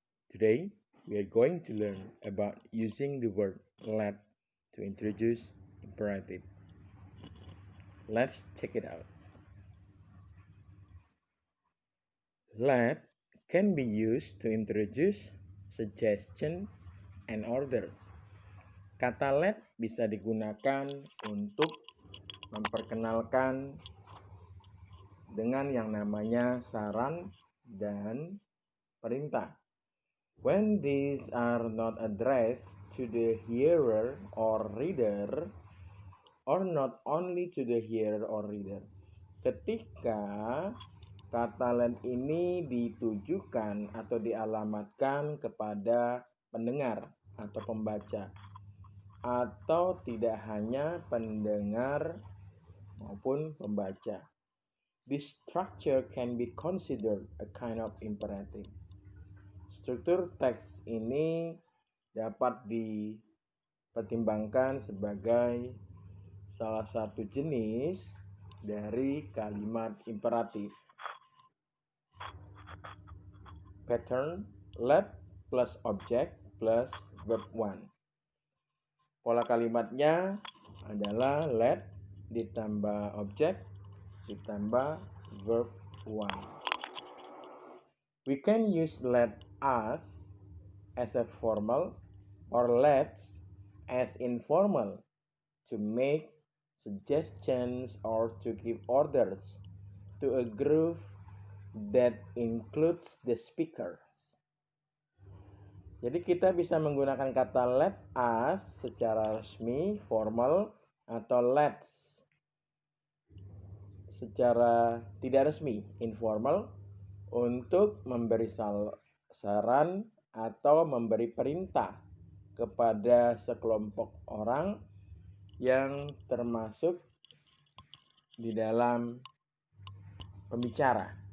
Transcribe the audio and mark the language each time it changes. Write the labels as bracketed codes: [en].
[en] Today, we are going to learn about using the word let to introduce imperative. Let's check it out. Let can be used to introduce suggestion and orders. [id] Kata let bisa digunakan untuk memperkenalkan dengan yang namanya saran dan perintah. When these are not addressed to the hearer or reader, or not only to the hearer or reader, ketika kata let ini ditujukan atau dialamatkan kepada pendengar atau pembaca, atau tidak hanya pendengar maupun pembaca. [en] This structure can be considered a kind of imperative. [id] Struktur teks ini dapat dipertimbangkan sebagai salah satu jenis dari kalimat imperatif. [en] Pattern let plus object plus verb one. [id] Pola kalimatnya adalah let ditambah object ditambah verb one. [en] We can use let us as a formal or let's as informal to make suggestions or to give orders to a group that includes the speakers. [id] Jadi kita bisa menggunakan kata let us secara resmi, formal, atau let's secara tidak resmi, informal, untuk memberi saran atau memberi perintah kepada sekelompok orang yang termasuk di dalam pembicara.